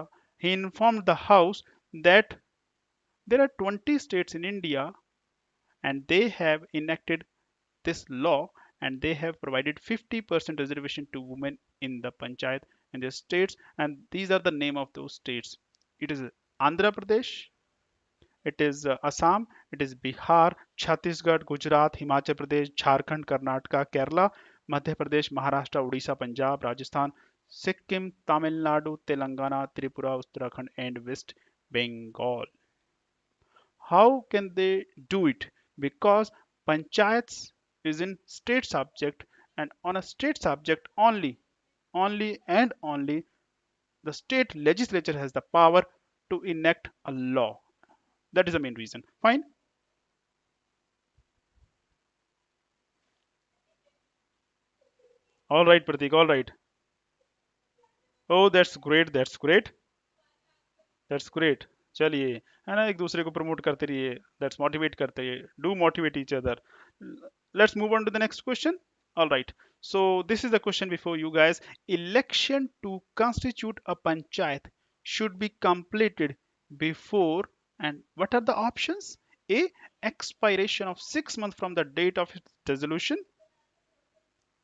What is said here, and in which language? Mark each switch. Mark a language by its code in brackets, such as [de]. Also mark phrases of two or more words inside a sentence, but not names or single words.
[en] He informed the House that there are 20 states in India and they have enacted this law and they have provided 50% reservation to women in the panchayat in their states, and these are the name of those states. It is Andhra Pradesh, it is Assam, it is Bihar, Chhattisgarh, Gujarat, Himachal Pradesh, Jharkhand, Karnataka, Kerala, Madhya Pradesh, Maharashtra, Odisha, Punjab, Rajasthan, Sikkim, Tamil Nadu, Telangana, Tripura, Uttarakhand, and West Bengal. How can they do it? Because panchayats is in state subject, and on a state subject only and only the state legislature has the power to enact a law. That is the main reason. Fine. All right, Pratik. All right. Oh, that's great. That's great. That's great. [hi] चलिए है ना एक दूसरे को प्रमोट करते रहिए [en] that's motivate [hi] करते रहिए [en] do motivate each other let's move on to the next question. All right, so this is the question before you guys. Election to constitute a panchayat should be completed before, and what are the options? A, expiration of 6 months from the date of its dissolution.